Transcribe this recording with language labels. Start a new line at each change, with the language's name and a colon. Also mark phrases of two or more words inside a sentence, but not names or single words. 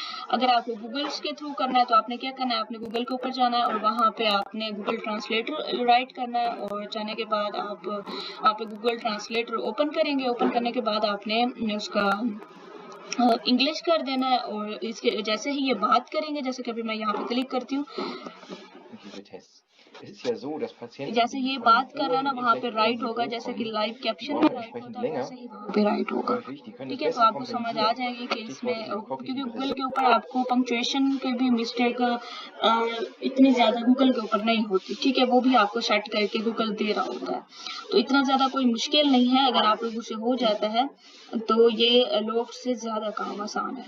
Hindi: अगर आपको गूगल के थ्रू करना है तो आपने क्या करना है, आपने गूगल के ऊपर जाना है और वहां पे आपने गूगल ट्रांसलेटर राइट करना है, और जाने के बाद आप गूगल ट्रांसलेटर ओपन करेंगे। ओपन करने के बाद आपने उसका इंग्लिश कर देना है और इसके जैसे ही ये बात करेंगे, जैसे कि अभी मैं यहाँ पे क्लिक करती हूँ,
German: Diese Tests. Es ist ja so, dass Patienten,
Hindi: जैसे
German: die
Hindi: ये
German: von
Hindi: बात
German: einem
Hindi: कर रहा है ना
German: hohen
Hindi: वहाँ पे राइट होगा,
German: Infektionsniveau
Hindi: जैसे कि
German: kommen,
Hindi: लाइव
German: die
Hindi: कैप्शन में
German: brauchen
Hindi: राइट
German: entsprechend
Hindi: होता है
German: länger,
Hindi: वैसे ही वहाँ पे राइट होगा।
German: häufig, die können
Hindi: ठीक
German: das
Hindi: है, तो
German: besser
Hindi: आपको समझ आ
German: kompensieren.
Hindi: जाएगी कि
German: Stichwort
Hindi: इसमें
German: diese
Hindi: क्योंकि
German: kognitive
Hindi: गूगल
German: Resonanz.
Hindi: के ऊपर आपको पंक्चुएशन के भी मिस्टेक इतनी ज्यादा गूगल के ऊपर नहीं होती। ठीक है, वो भी आपको सेट करके गूगल दे रहा होता है, तो इतना ज्यादा कोई मुश्किल नहीं है। अगर आप लोगों से हो जाता है तो ये लोग से ज्यादा काम आसान है।